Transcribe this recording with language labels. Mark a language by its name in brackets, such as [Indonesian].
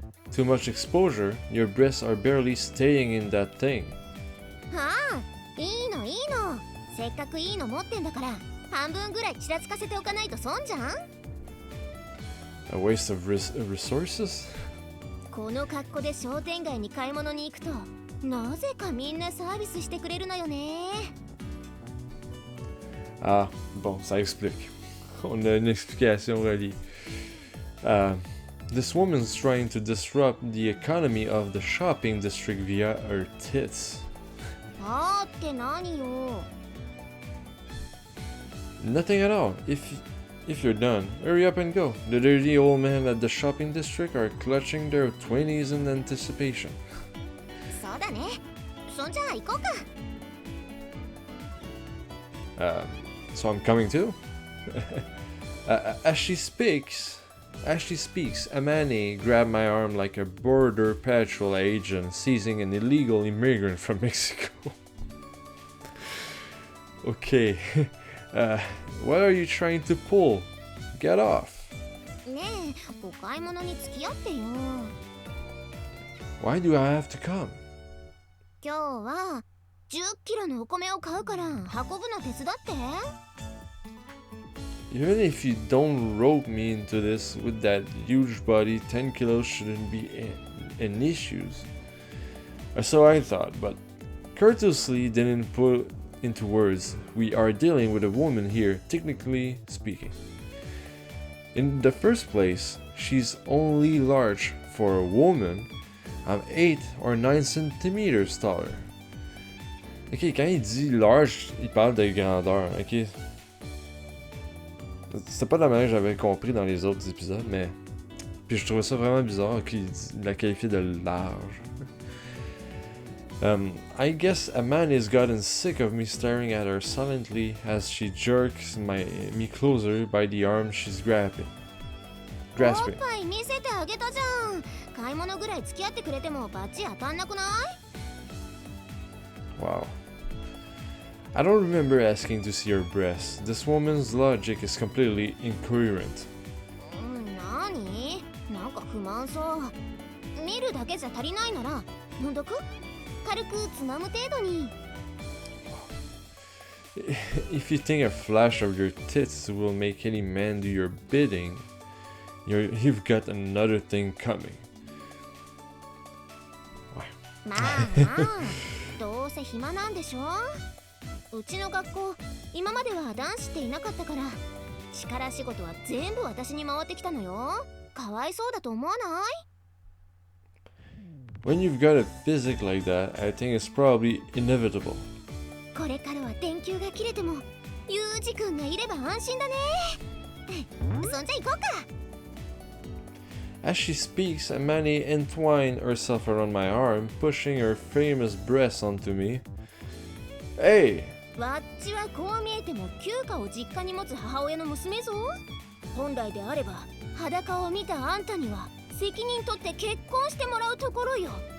[English] Too much exposure, your breasts are barely staying in that thing. [Japanese] ああ、いいのいいの。せっかくいいの持ってんだから、半分ぐらいちらつかせておかないと損じゃん。 [English] A waste of resources? [Japanese] この格好で商店街に買い物に行くと、なぜかみんなサービスしてくれるのよね。 [French] Ah, bon, ça explique. On a une explication reliée. [English] This woman's trying to disrupt the economy of the shopping district via her tits. [Japanese] あーって何よ。 [English] Nothing at all. If you're done, hurry up and go. The dirty old men at the shopping district are clutching their 20s in anticipation. [Japanese] そうだね。そんじゃあ行こうか。 [English] So I'm coming too? As she speaks, AMANE grabbed my arm like a border patrol agent seizing an illegal immigrant from Mexico. Okay, what are you trying to pull? Get off. [Japanese] ねえ、お買い物に付き合ってよ。 [English] Why do I have to come? [Japanese] 今日は10キロのお米を買うから運ぶの手伝って。 [English] Even if you don't rope me into this with that huge body, 10 kilos shouldn't be an issue. Or so I thought, but courteously didn't put into words, we are dealing with a woman here, technically speaking. In the first place, she's only large for a woman. I'm 8 or 9 centimeters taller. [French] Ok, quand il dit large, il parle de grandeur, ok? C'était pas de la manière que j'avais compris dans les autres épisodes, mais... Puis je trouvais ça vraiment bizarre qu'il la qualifie de large. [English] I guess AMANE has gotten sick of me staring at her silently as she jerks me closer by the arm she's grasping. [Japanese] おっぱい見せてあげたじゃん。買い物ぐらい付き合ってくれてもバッチ当たんなくない？ [English] Wow. I don't remember asking to see her breasts. This woman's logic is completely incoherent. [Japanese] なに？なんか不満そう。見るだけじゃ足りないなら、飲んどく？軽くつまむ程度に。 [English] If you think a flash of your tits will make any man do your bidding, you've got another thing coming. [Japanese] まあどうせ暇なんでしょ。うちの学校今までは男子っていなかったから力仕事は全部私に回ってきたのよ。かわいそうだと思わない？ [English] When you've got a physique like that, I think it's probably inevitable. [Japanese] これからは電球が切れてもユージ君がいれば安心だね。そんじゃ行こうか。 [English] As she speaks, AMANE entwined herself around my arm, pushing her famous breasts onto me. Hey! [Japanese] わっちはこう見えても休暇を実家に持つ母親の娘ぞ。本来であれば裸を見たあんたには責任取って結婚してもらうところよ。